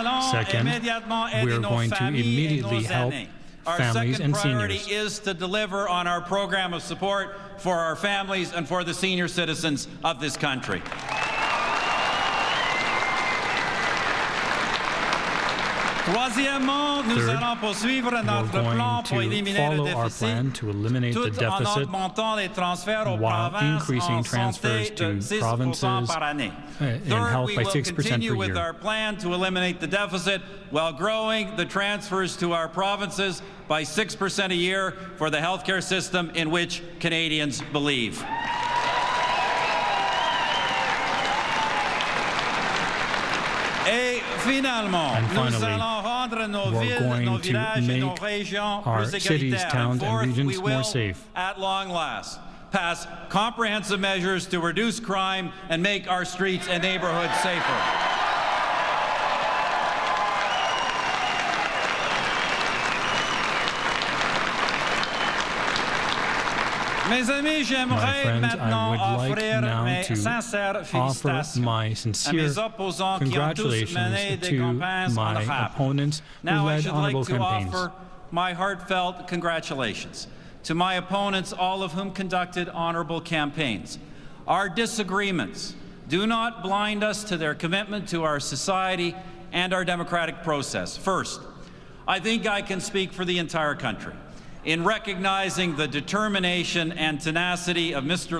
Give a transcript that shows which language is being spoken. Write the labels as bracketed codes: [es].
[en] Second, we are going to immediately help families and seniors. Our second priority is to deliver on our program of support for our families and for the senior citizens of this country. [fr] Troisièmement, nous allons poursuivre notre plan pour éliminer le déficit tout en augmentant les transferts aux provinces en santé de 6% par année. [en] Third, we will continue with our plan to eliminate the deficit while growing the transfers to our provinces by 6% a year for the healthcare system in which Canadians believe. [fr] Et finalement, nous allons rendre nos villes, nos villages et nos régions plus égalitaires. [en] And fourth, we will, at long last, pass comprehensive measures to reduce crime and make our streets and neighborhoods safer. [fr] Mes amis, j'aimerais maintenant offrir mes sincères félicitations à mes opposants qui ont tous mené des campagnes honorables. [en] Now I should like to offer my heartfelt congratulations to my opponents, all of whom conducted honorable campaigns. Our disagreements do not blind us to their commitment to our society and our democratic process. First, I think I can speak for the entire country in recognizing the determination and tenacity of Mr.